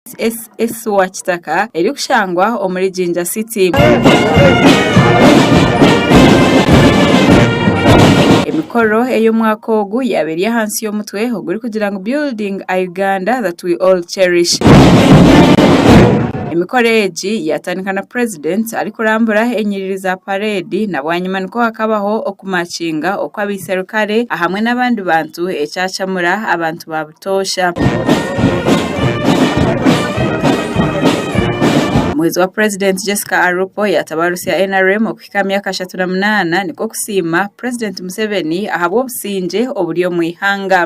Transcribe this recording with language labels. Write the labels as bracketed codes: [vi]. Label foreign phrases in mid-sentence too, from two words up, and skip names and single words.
[nyn] wa kitaka eri kushangwa omuri Jinja City. Emikoro ey'omwaka ogu yabereye hansi y'omutwe oguri kugira ngu [en] building a Uganda that we all cherish. [nyn] Emikoro egi yatandika na president ari kurambura enyiriri za parade na bwanyuma niko hakabaho okumakinga okwabiserukale ahamwe n'abandi bantu ekyacamura abantu babutosha. Mwezi wa President Jessica Arupo yatabarusi ya NRM okufika myaka 38 niko kusima President Museveni ahabwo obusinge obulyo mu ihanga.